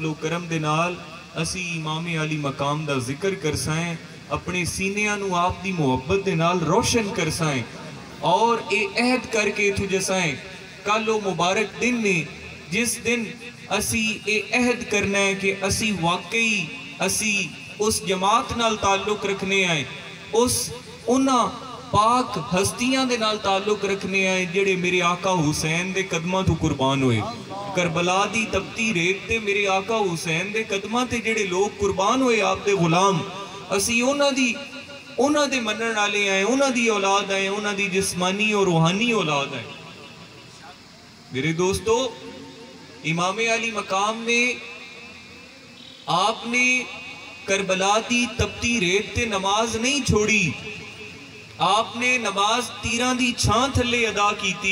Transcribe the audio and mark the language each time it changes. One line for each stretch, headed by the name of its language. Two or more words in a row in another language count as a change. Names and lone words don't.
Punjabi: و کرم دے نال اسی امام علی مقام دا ذکر کرسائیں، اپنے سینیاں نو آپ دی محبت دے نال روشن کرسائیں، اور اے عہد کر کے اتھو جسائیں کل و مبارک دن نے جس دن اسی اے عہد کرنا ہے کہ اسی واقعی اسی اس جماعت نال تعلق رکھنے آئیں، انہاں پاک ہستیاں دے نال تعلق رکھنے آئیں جڑے میرے آقا حسین دے قدمہ تو قربان ہوئے۔ کربلا دی تپتی ریت تے میرے آقا حسین دے قدماں تے جڑے لوگ قربان ہوئے آپ دے غلام، اسی اونا دے منن والے ہیں، اونا دی اولاد ہیں، اونا دی جسمانی اور روحانی اولاد ہیں۔ میرے دوستو، امام علی مقام میں آپ نے کربلا دی تپتی ریت تے نماز نہیں چھوڑی، آپ نے نماز تیران دی چھان تھلے ادا کی تھی۔